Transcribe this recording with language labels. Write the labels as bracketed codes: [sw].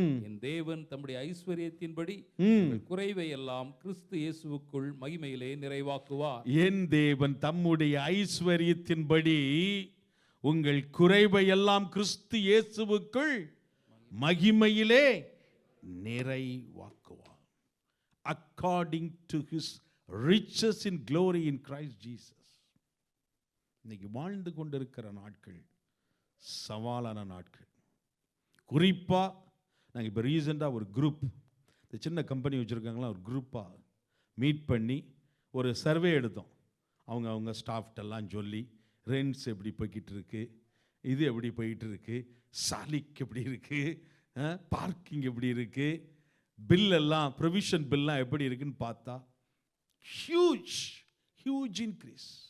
[ta] என் தேவன் தம்முடைய ஐஸ்வர்யத்தின்படி குறைவை எல்லாம் கிறிஸ்து இயேசுவுக்கு மகிமையிலே நிறைவாக்குவார். என் தேவன் தம்முடைய ஐஸ்வர்யத்தின்படி உங்கள் குறைவை எல்லாம் கிறிஸ்து இயேசுவுக்குள் மகிமையிலே நிறைவாக்குவார். [en] According to his riches in glory in Christ Jesus. [ta] இன்னைக்கு வாழ்ந்து கொண்டிருக்கிற நாட்கள் சவாலான நாட்கள். குறிப்பா நாங்கள் இப்போ ரீசெண்டாக ஒரு குரூப், இந்த சின்ன கம்பெனி வச்சுருக்காங்களா, ஒரு குரூப்பாக மீட் பண்ணி ஒரு சர்வே எடுத்தோம். அவங்க ஸ்டாஃப்டெல்லாம் சொல்லி ரெண்ட்ஸ் எப்படி போய்கிட்டு இருக்கு, இது எப்படி போயிட்டு இருக்கு, சாலிக் எப்படி இருக்கு, பார்க்கிங் எப்படி இருக்கு, பில் எல்லாம் ப்ரொவிஷன் பில்லாம் எப்படி இருக்குன்னு பார்த்தா ஹியூஜ் இன்க்ரீஸ்.